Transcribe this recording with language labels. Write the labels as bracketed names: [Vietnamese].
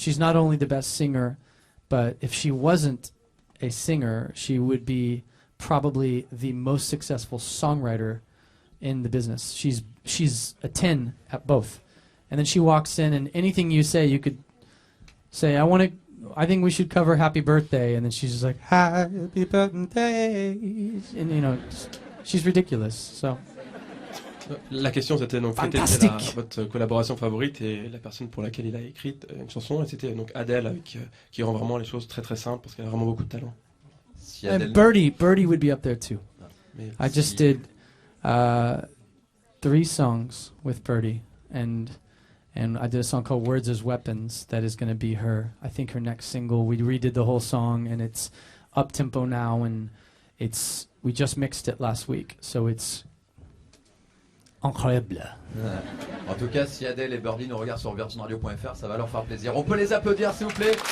[English] She's not only the best singer, but if she wasn't a singer, she would be probably the most successful songwriter in the business. She's a 10 at both. And then she walks in, and anything you say, you could say, I think we should cover Happy Birthday, and then she's just like, Happy Birthday, and she's ridiculous. So [French] La question c'était donc quelle était Fantastique. votre collaboration favorite et la personne pour laquelle il a écrit une chanson, et c'était donc Adele avec, qui rend vraiment les choses très très simples parce qu'elle a vraiment beaucoup de talent. Si [English] and [French] Adèle- [English] Birdie would be up there too. [French] Mais [English] I just did 3 songs with Birdie, and I did a song called Words as Weapons that is going to be her next single. We redid the whole song, and it's up tempo now, and we just mixed it last week, so it's incroyable. [French] En tout cas, si Adèle et Birdie nous regardent sur virginradio.fr, ça va leur faire plaisir. On peut les applaudir, s'il vous plaît.